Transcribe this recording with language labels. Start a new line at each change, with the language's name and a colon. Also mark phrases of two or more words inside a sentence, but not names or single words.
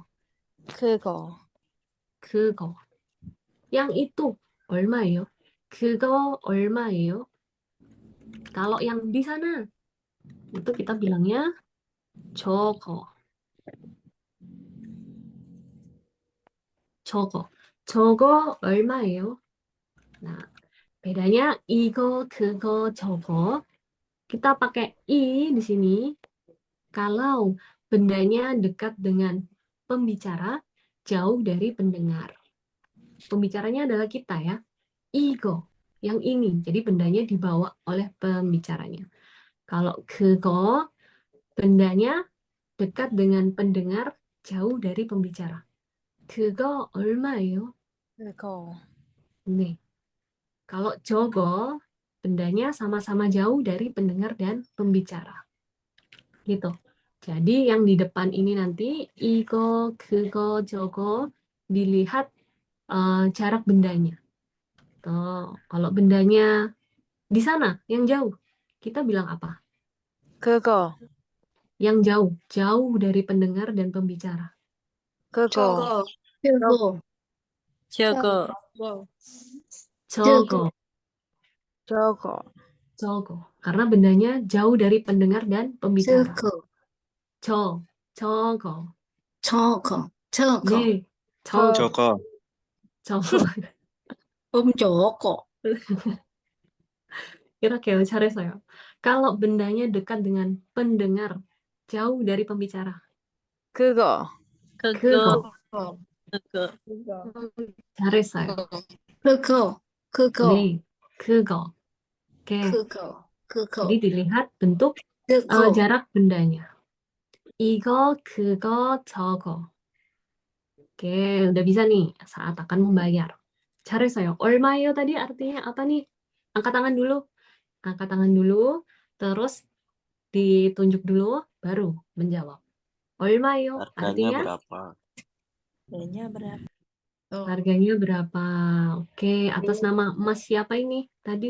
Korean: 그거.
Indonesian: Yang itu 얼마예요?
Korean: 그거 얼마예요?
Indonesian: Kalau yang di sana, itu kita bilangnya 저거.
Korean: 저거 얼마예요?
Indonesian: Nah, bedanya
Korean: 이거, 그거, 저거.
Indonesian: Kita pakai i di sini kalau bendanya dekat dengan pembicara, jauh dari pendengar. Pembicaranya adalah kita ya. 이거, yang ini. Jadi bendanya dibawa oleh pembicaranya. Kalau 그거, bendanya dekat dengan pendengar, jauh dari pembicara.
Korean: 그거 얼마예요? 그거. 네.
Indonesian: Kalau 저거, bendanya sama-sama jauh dari pendengar dan pembicara. Gitu. Jadi yang di depan ini nanti,
Korean: 이거, 그거, 저거,
Indonesian: dilihat jarak bendanya. Tuh, kalau bendanya di sana, yang jauh, kita bilang apa?
Korean: 그거.
Indonesian: Yang jauh dari pendengar dan pembicara.
Korean: 그거. 그거. 저거. 저거.
Indonesian: Karena bendanya jauh dari pendengar dan pembicara.
Korean: 저거. 네, Joko. 저거. Joko. 이렇게요. 잘했어요.
Indonesian: Kalau bendanya dekat dengan pendengar, jauh dari pembicara.
Korean: 그거. 그거. 잘했어요. 그거. 그거. 네, 그거.
Indonesian: Oke,
Korean: 그거.
Indonesian: jadi
Korean: 그거.
Indonesian: dilihat bentuk
Korean: 그거.
Indonesian: jarak bendanya.
Korean: 이거, 그거, 저거.
Indonesian: Oke, udah bisa nih saat akan membayar.
Korean: 잘했어요. 얼마예요
Indonesian: tadi artinya apa nih? Angkat tangan dulu. Angkat tangan dulu, terus ditunjuk dulu, baru menjawab.
Korean: 얼마예요?
Indonesian: Harganya Artinya berapa? Harganya berapa? Oh, harganya berapa? Oke, atas nama Mas siapa ini tadi?